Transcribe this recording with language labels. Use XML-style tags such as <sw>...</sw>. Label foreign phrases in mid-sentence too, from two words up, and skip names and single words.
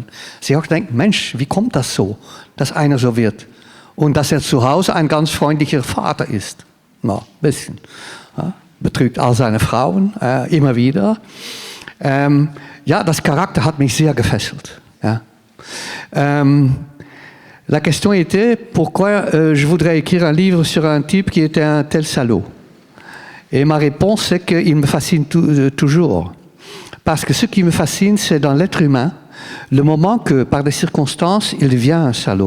<de>Sie auch denken, Mensch, wie kommt das so, dass einer so wird? Und dass er zu Hause ein ganz freundlicher Vater ist. Na, ein bisschen. Ja, betrügt all seine Frauen, immer wieder. Ja, das Charakter hat mich sehr gefesselt. Ja.</de> <fr>La question était pourquoi je voudrais écrire un livre sur un type qui était un tel salaud. Et ma réponse c'est qu'il me fascine toujours. Parce que ce qui me fascine, c'est dans l'être humain, le moment que, par des circonstances, il devient un salaud.</fr>